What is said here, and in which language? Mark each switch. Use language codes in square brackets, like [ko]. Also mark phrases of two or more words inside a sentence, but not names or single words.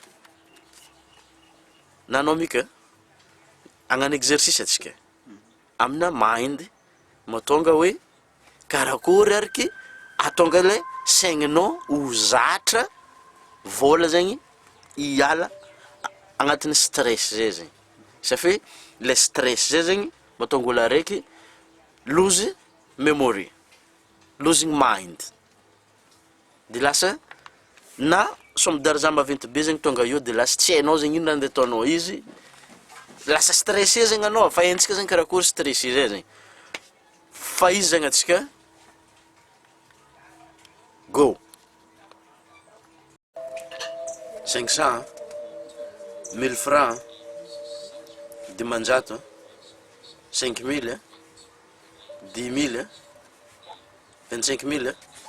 [mg] nanao mika agnano exercice atsika amina mind mahatonga hoe karakory ariky atonga le saigninao ho zatra vola zegny iala agnatin'ny stress zay zegny safe le stress zay zegny mahatonga olo araiky [en] lose memory losing mind [mg] de lasa na somdaraza maventy be zegny tonga eo de lasa tsy hainao zegny ino raha andeha ataonao izy lasa stressé zegny anao fa haintsika zegny karakory stressé zay zegny fa izy zegny atsika go 500 1000 francs dimanjato 5000 10000 25000